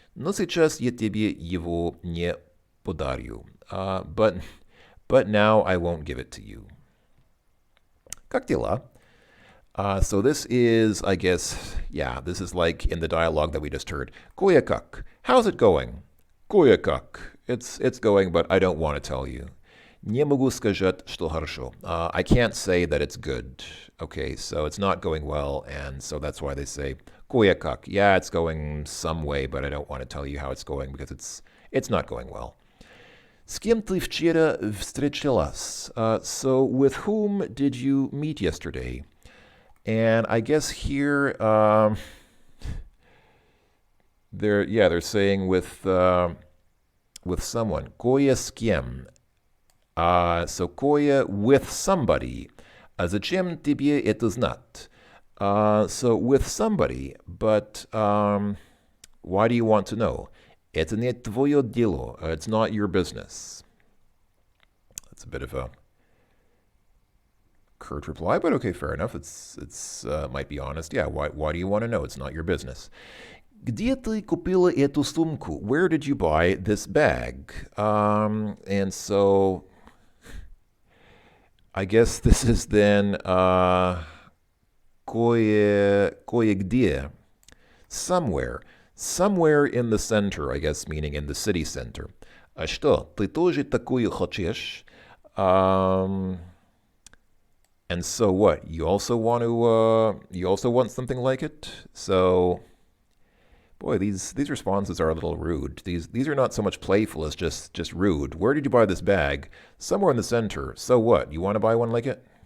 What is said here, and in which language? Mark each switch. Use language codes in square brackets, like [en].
[ru] Но сейчас я тебе его не подарю. [en] But now I won't give it to you. [ru] Как дела? [en] So this is, I guess, yeah, this is like in the dialogue that we just heard. Koya как? How's it going? Koya как? It's going, but I don't want to tell you. [ru] Не могу сказать, что хорошо. [en] I can't say that it's good. Okay, so it's not going well, and so that's why they say koya как. Yeah, it's going some way, but I don't want to tell you how it's going because it's not going well. [ru] С кем ты вчера встречалась? [en] So with whom did you meet yesterday? And I guess here they're saying with someone. Koya с кем? So koya with somebody. [ru] Зачем тебе это знать? [en] So with somebody, but why do you want to know? [ru] Это не твое дело. It's not your business. [en] That's a bit of a curt reply, but okay, fair enough. It's might be honest. Yeah, why do you want to know? It's not your business. [ru] Где ты купила эту сумку? [en] Where did you buy this bag? And so I guess this is then кое-где. Somewhere. Somewhere in the center, I guess, meaning in the city center. [ru] А что, ты тоже такую хочешь? [en] And so what? You also want something like it? So, boy, these responses are a little rude. These are not so much playful as just rude. Where did you buy this bag? Somewhere in the center. So what? You want to buy one like it?